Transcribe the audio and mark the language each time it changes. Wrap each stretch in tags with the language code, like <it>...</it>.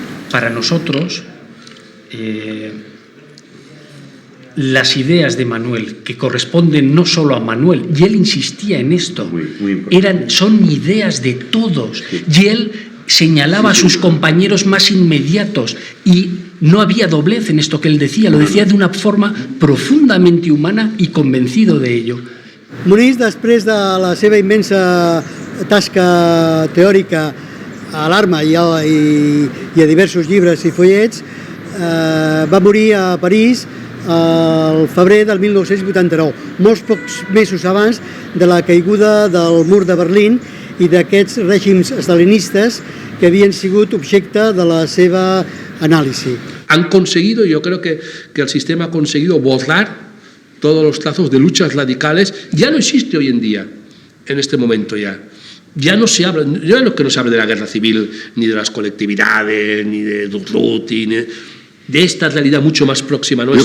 <es>Para nosotros, las ideas de Manuel, que corresponden no solo a Manuel, y él insistía en esto, son ideas de todos, y él señalaba a sus compañeros más inmediatos, y no había doblez en esto que él decía, lo decía de una forma profundamente humana y convencido de ello.</es> <ca>Muniz, després de la seva immensa tasca teòrica a l'Arma i a diversos llibres i follets, va morir a París el febrer del 1989, molts pocs mesos abans de la caiguda del mur de Berlín i d'aquests règims estalinistes que havien sigut objecte de la seva anàlisi.</ca> <es>Han conseguido, yo creo que el sistema ha conseguido borrar todos los trazos de luchas radicales. Ya no existe hoy en día, en este momento ya. Ya no se habla, ya no es que no se hable de la guerra civil, ni de las colectividades, ni de Durruti, ni de esta realidad mucho más próxima a nuestra.</es>